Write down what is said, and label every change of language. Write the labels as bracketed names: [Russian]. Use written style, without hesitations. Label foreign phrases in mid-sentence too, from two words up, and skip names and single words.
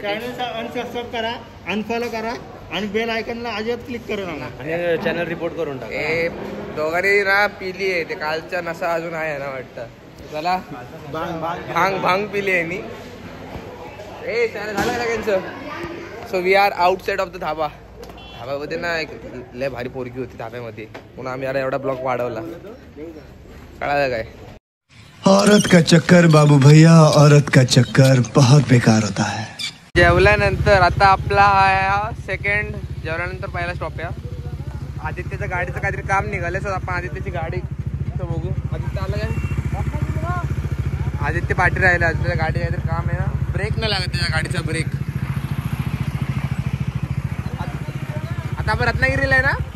[English] channel unsubscribe [Marathi] करा, अनफॉलो करा आणि बेल आयकॉनला अजिबात क्लिक करू नका. आणि चॅनल रिपोर्ट करून टाका. ए दोघांनी ना पिली आहे. ते कालच्या नसा अजून आहे ना वाटतं. चला भांग पिली आहे नी. ए चॅनल झालं का त्यांचं. [English] So we are outside of the dhaba. [Marathi] धाब्यामध्ये ना एक लय भारी पोरगी होती धाब्यामध्ये. म्हणून आम्ही यार एवढा ब्लॉग वाढवला. कळालं काय. [Hindi] औरत का चक्कर बाबू भैया, औरत का चक्कर बहुत बेकार होता है. [Marathi] जेवल्यानंतर आता आपला हा सेकंड. जेवल्यानंतर पहिला स्टॉप आहे. आदित्यच्या गाडीचं काहीतरी काम निघालं. सो आपण आदित्यची गाडी बघू. आदित्य आलं काय. आदित्य पाठी राहिला. आदित्यच्या गाडी काहीतरी काम आहे ना. ब्रेक नाही लागत त्याच्या गाडीचा ब्रेक. आता आपण रत्नागिरीला आहे ना.